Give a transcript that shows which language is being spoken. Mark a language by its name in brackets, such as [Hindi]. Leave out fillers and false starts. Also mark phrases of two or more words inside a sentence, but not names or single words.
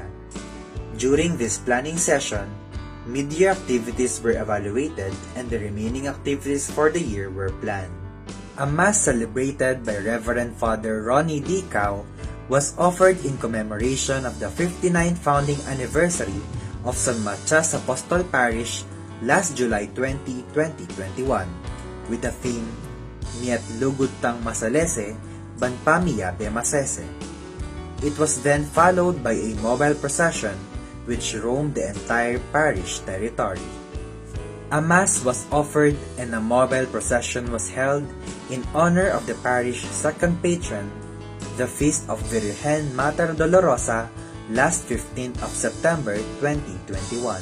[English] During this planning session, mid-year activities were evaluated and the remaining activities for the year were planned. A Mass celebrated by Reverend Father Ronnie D was offered in commemoration of the 59th founding anniversary of San Matias Apostol Parish last July 20, 2021, with the theme, [Pampanga] Miat lugod tang masalese, banpamiya bemasese. [English] It was then followed by a mobile procession which roamed the entire parish territory. A Mass was offered and a mobile procession was held in honor of the parish's second patron, the Feast of Virgen Mater Dolorosa, last 15th of September 2021.